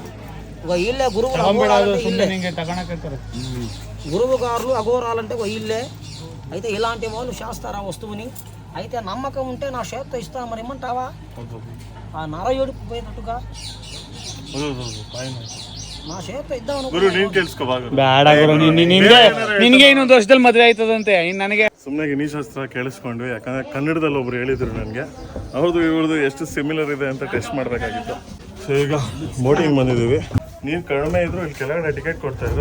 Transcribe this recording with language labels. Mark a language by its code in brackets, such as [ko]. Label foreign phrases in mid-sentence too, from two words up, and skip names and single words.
[te] ఒక ఇల్లే గురువు గారులు అఘోరాలంటే ఒక ఇల్లే. అయితే ఇలాంటి వాళ్ళు చేస్తారా వస్తువుని? అయితే నమ్మకం ఉంటే నా చేతితో ఇస్తాను, మరి ఇమ్మంటావా? ఆ నరయుడు పోయినట్టుగా నా చేతితో ఇద్దాం. [kn] ನಿನಗೆ ಇನ್ನೊಂದು ವರ್ಷದಲ್ಲಿ ಮದುವೆ ಆಯ್ತದಂತೆ. ನನಗೆ ಸುಮ್ಮನೆ ಗಿಣಿಶಾಸ್ತ್ರ ಕೇಳಿಸ್ಕೊಂಡ್ವಿ, ಯಾಕಂದ್ರೆ ಕನ್ನಡದಲ್ಲಿ ಒಬ್ರು ಹೇಳಿದ್ರು ನನಗೆ, ಅವ್ರದ್ದು ಇವ್ರದ್ದು ಎಷ್ಟು ಸಿಮಿಲರ್ ಇದೆ ಅಂತ ಟೆಸ್ಟ್ ಮಾಡಬೇಕಾಗಿತ್ತು. ಸೊ ಈಗ ಬೋಟಿಂಗ್ ಬಂದಿದ್ದೀವಿ. ನೀರು ಕಡಿಮೆ ಇದ್ರು ಇಲ್ಲಿ ಕೆಳಗಡೆ ಟಿಕೆಟ್ ಕೊಡ್ತಾ ಇದ್ರು.